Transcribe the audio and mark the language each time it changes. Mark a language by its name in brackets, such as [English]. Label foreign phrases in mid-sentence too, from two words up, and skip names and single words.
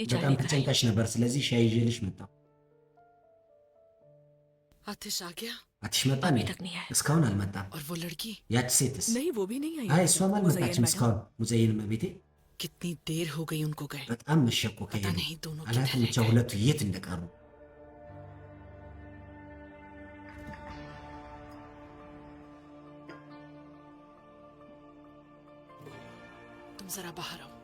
[Amharic] በጣም [Hindi] चाय लेकर आई [Amharic] ተጨንቀሽ ነበር ስለዚህ ሻይ ይዤልሽ መጣሁ [Hindi] आतिश आ गया [Amharic] አትሽ መጣ እንዴ [Hindi] अभी तक नहीं आया [Amharic] እስካሁን አልመጣም [Hindi] और वो लड़की [Amharic] ያቺ ሴትስ [Hindi] नहीं वो भी नहीं आई [Amharic] አይ እሷም [Hindi] मुज़य्यन [Amharic] አልመጣችም [Hindi] मैडम, [Amharic] እስካሁን ሙዘይን ቤቴ [Hindi] कितनी देर हो गई उनको गए [Amharic] በጣም መሸኮ [Hindi] पता [Amharic] ከሄዱ [Hindi] नहीं दोनों [Amharic] አላውቅም [Hindi] किधर [Amharic] ብቻ [Hindi] रह गए [Amharic] ሁለቱ የት እንደቀሩ [Hindi] तुम जरा बाहर आओ